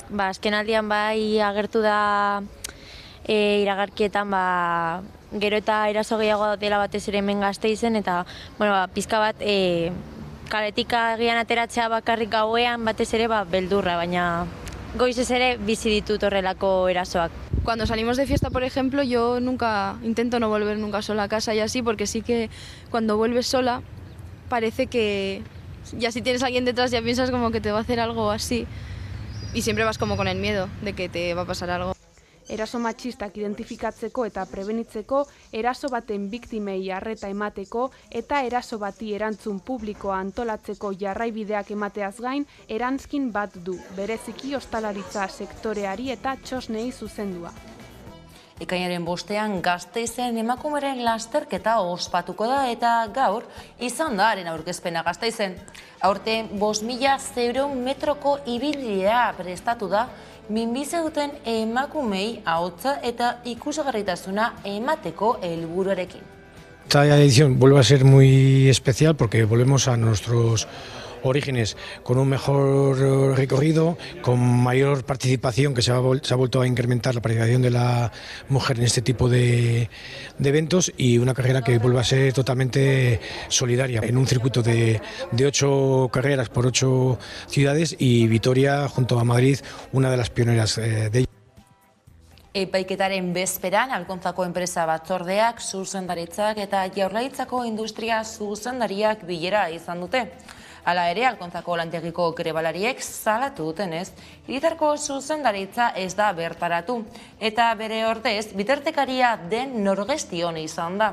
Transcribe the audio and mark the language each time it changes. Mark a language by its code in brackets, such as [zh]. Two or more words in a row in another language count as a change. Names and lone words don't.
[eu] Azkenaldian bai agertu da iragarkietan gero eta eraso gehiago dela batez ere hemen Gasteizen eta pizka bat kaletik agian ateratzea bakarrik gauean batez ere beldurra, baina goizez ere bizi ditut horrelako erasoak. [es] Cuando salimos de fiesta, por ejemplo, yo intento no volver nunca sola a casa y así, porque sí que cuando vuelves sola parece que ya si tienes a alguien detrás ya piensas como que te va a hacer algo así y siempre vas como con el miedo de que te va a pasar algo. [eu] Eraso matxistak identifikatzeko eta prebenitzeko, eraso baten biktimei arreta emateko eta eraso bati erantzun publikoa antolatzeko jarraibideak emateaz gain, erantzkin bat du, bereziki ostalaritza sektoreari eta txosnei zuzendua. Ekainaren 5ean Gasteizen emakumeren lasterketa ospatuko da eta gaur izan da haren aurkezpena Gasteizen. Aurten 5.000 metroko ibilbidea prestatu da minbizi duten emakumei ahotsa eta ikusgarritasuna emateko helburuarekin. [es] Esta edición vuelve a ser muy especial porque volvemos a nuestros orígenes con un mejor recorrido, con mayor participación, que se ha vuelto a incrementar la participación de la mujer en este tipo de eventos y una carrera que vuelve a ser totalmente solidaria en un circuito de 8 carreras por 8 ciudades y Vitoria junto a Madrid una de las pioneras de ello. [eu] Epaiketaren bezperan, Alkontzako enpresa batzordeak, zuzendaritzak eta Jaurlaritzako industria zuzendariak bilera izan dute. Hala ere, Alkontzako lantegiko grebalariek salatu dutenez, hiritarko zuzendaritza ez da bertaratu, eta bere ordez, bitartekaria den Norgestion izan da.